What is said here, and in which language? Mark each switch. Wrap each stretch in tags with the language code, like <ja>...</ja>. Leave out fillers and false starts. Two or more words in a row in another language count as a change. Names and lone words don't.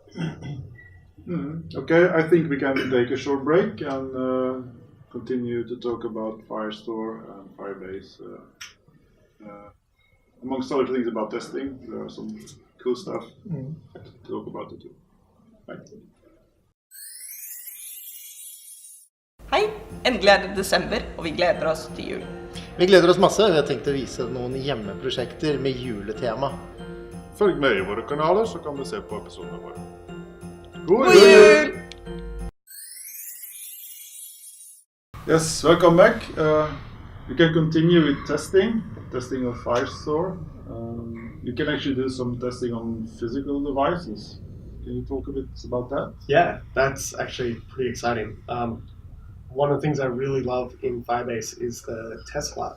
<en>Okay, I think we can take a short break and continue to talk about Firestore and Firebase. Amongst other things about testing, there are some cool stuff to talk about it too. Right.</en> <no>Hei! Endelig er det desember, og vi gleder oss til jul. Vi gleder oss masse. Vi har tenkt å vise noen hjemmeprosjekter med juletema. Følg med i våre kanaler, så kan du se på episodene våre. God jul!</no> <en>Yes, welcome back. You can continue with testing of Firestore. You can actually do some testing on physical devices. Can you talk a bit about that? Yeah, that's actually pretty exciting. One of the things I really love in Firebase is the test lab.</en>